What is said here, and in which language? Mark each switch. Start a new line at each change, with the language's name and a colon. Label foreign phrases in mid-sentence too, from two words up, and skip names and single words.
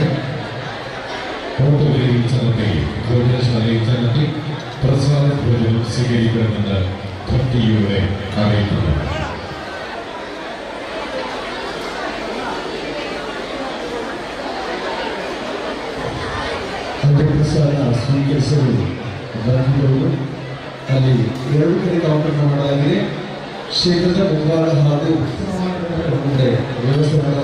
Malayalam: ഓട്ടോയിൽ ചെന്നെത്തി ഭോജനശാലയിൽ ചെന്നെത്തി പ്രസാദ ഭോജനം സ്വീകരിക്കണമെന്ന് ഭക്തിയോടെ അറിയിക്കുന്നു.
Kannada: ಪ್ರಸಾದ ಸ್ವೀಕರಿಸಲು ಬಂದಿರುವುದು ಅಲ್ಲಿ 2 ಕಡೆ ಕೌಂಟರ್ ಮಾಡಲಾಗಿದೆ. ಕ್ಷೇತ್ರದ ಮುಂಭಾಗ ಹಾಗೂ ಮುಂದೆ ವ್ಯವಸ್ಥೆ ಮಾಡಲಾಗಿದೆ.